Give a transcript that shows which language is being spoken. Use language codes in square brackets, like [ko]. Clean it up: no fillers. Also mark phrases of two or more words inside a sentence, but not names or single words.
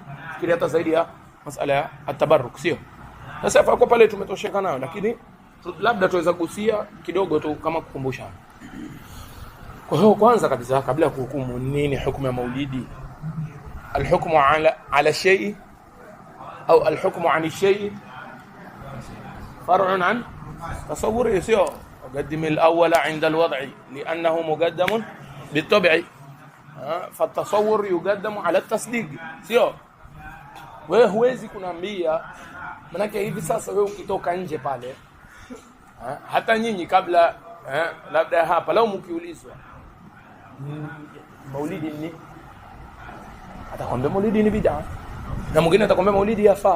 [sw] Fikiri hata zaidi ya masala ya atabarruk, sio? Sasa hapo pale tumetosheka nayo, lakini labda tuweza kugusia kidogo tu kama kukumbusha. Kwa hiyo kwanza kabisa, kabla ya kuhukumu nini hukumu ya maulidi, [ar] الحكم على الشيء أو الحكم عن الشيء فرع عن تصوره, [sw] sio? [ar] قدم الأول عند الوضع لأنه مقدم بالطبع، فالتصور يقدم على التصديق، [sw] sio? Wewe huwezi kunambia, manake hivi sasa wewe ukitoka nje pale, hata nyinyi kabla labda hapa lao mkiulizwa maulidi ni, atakwambia maulidi ni bid'a, na mwingine atakwambia maulidi yafaa.